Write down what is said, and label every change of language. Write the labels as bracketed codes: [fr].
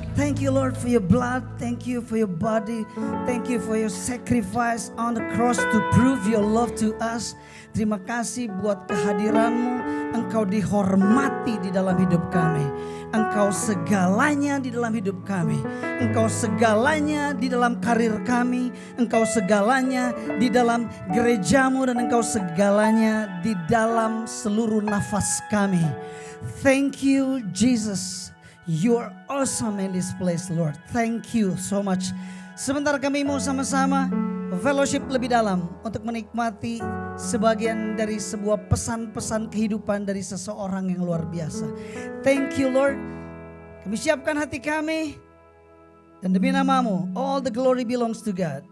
[en] Thank you Lord for your blood. Thank you for your body. Thank you for your sacrifice on the cross to prove your love to us. [id] Terima kasih buat kehadiranmu. Engkau dihormati di dalam hidup kami. Engkau segalanya di dalam hidup kami. Engkau segalanya di dalam karir kami. Engkau segalanya di dalam gerejamu. Dan engkau segalanya di dalam seluruh nafas kami. [en] Thank you Jesus. You are awesome in this place Lord. Thank you so much. [id] Sebentar kami mau sama-sama fellowship lebih dalam untuk menikmati sebagian dari sebuah pesan-pesan kehidupan dari seseorang yang luar biasa. [en] Thank you Lord. [id] Kami siapkan hati kami dan demi nama-Mu, [en] all the glory belongs to God.